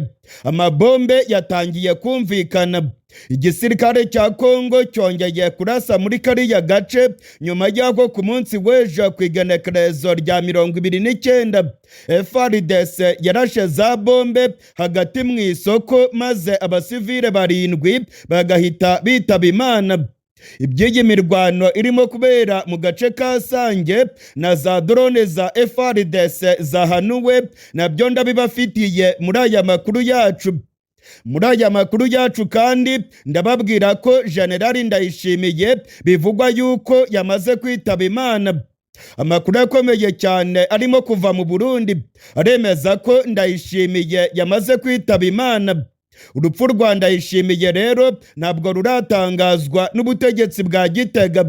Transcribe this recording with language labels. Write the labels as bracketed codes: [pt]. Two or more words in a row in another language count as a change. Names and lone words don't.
[rw] Amabombe yatangiye kumvikana. Igisirikare cya Kongo cyongeye kurasa muri kariya gace nyuma y'aho ku munsi w'ejo ku igenekerezo rya 29 FARDC yarashe za bombe hagati mu isoko maze abasivile 7 bagahita bitaba Imana. Iby'iyi mirwano irimo kubera mu gace ka Sange na za drone za FARDC zahanuwe nabyo ndabibafitiye muri aya makuru yacu. Muri aya makuru yacu kandi ndababwira ko General Ndayishimiye bivugwa yuko yamaze kwitaba Imana. Amakuru akomeye cyane arimo kuva mu Burundi aremeza ko Ndayishimiye yamaze kwitaba Imana. Urupfu rwa Ndayishimiye rero ntabwo ruratangazwa n'ubutegetsi bwa Gitega.